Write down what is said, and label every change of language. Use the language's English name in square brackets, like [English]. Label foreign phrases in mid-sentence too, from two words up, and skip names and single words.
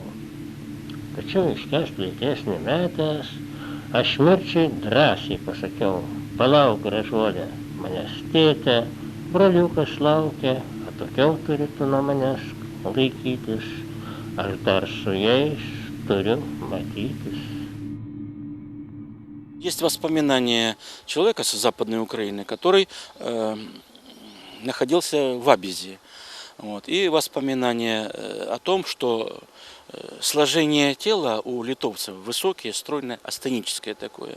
[Lithuanian] Tačiau iškęst vilties nemetęs, aš mirčiai drąsiai pasakiau, palauk gražuolė, manęs tėtė, broliukas laukia, Tokiau turėtų nuo manęs laikytis, aš dar su jais turiu matytis. [Russian] Есть воспоминания человека с Западной Украины, который находился в Абизе. Вот. И воспоминания о том, что сложение тела у литовцев высокие, стройное, астеническое такое.